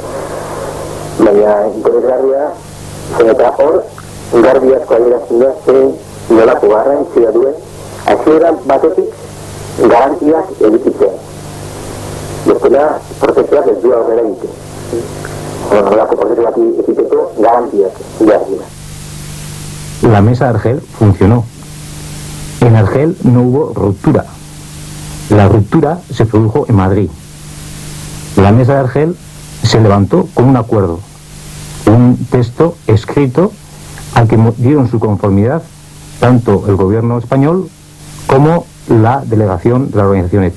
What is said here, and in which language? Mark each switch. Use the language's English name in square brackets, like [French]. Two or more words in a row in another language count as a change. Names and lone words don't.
[Basque] Baina interesgarria, eta hor, garbi asko adierazten da, nolako garrantzia duen, hasiera batetik garantiak egititzea. Bestela, prozesuak ez du aurrera egite. Nolako prozesuak egiteko garantiak behar dira. [Spanish] La mesa de Argel funcionó. En Argel no hubo ruptura. La ruptura se produjo en Madrid. La mesa de Argel se levantó con un acuerdo, un texto escrito al que dieron su conformidad tanto el gobierno español como la delegación de la organización ETA.